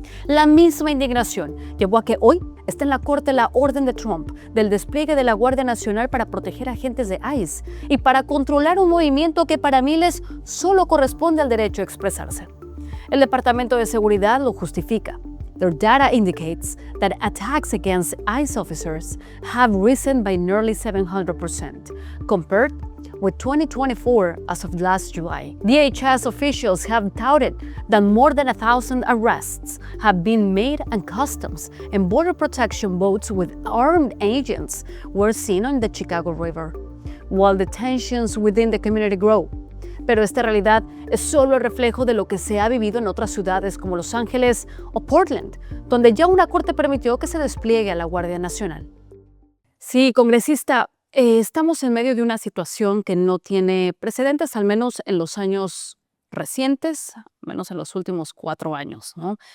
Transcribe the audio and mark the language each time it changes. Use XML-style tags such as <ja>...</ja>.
<es>La misma indignación llevó a que hoy esté en la Corte la orden de Trump del despliegue de la Guardia Nacional para proteger a agentes de ICE y para controlar un movimiento que para miles solo corresponde al derecho a expresarse. El Departamento de Seguridad lo justifica.</es> <en>Their data indicates that attacks against ICE officers have risen by nearly 700%, compared with 2024 as of last July. DHS officials have touted that more than 1,000 arrests have been made and Customs and Border Protection boats with armed agents were seen on the Chicago River, while the tensions within the community grow.</en> <es>Pero esta realidad es solo el reflejo de lo que se ha vivido en otras ciudades como Los Ángeles o Portland, donde ya una corte permitió que se despliegue a la Guardia Nacional. Sí, congresista, estamos en medio de una situación que no tiene precedentes, al menos en los años recientes, al menos en los últimos 4 años, ¿no?</es>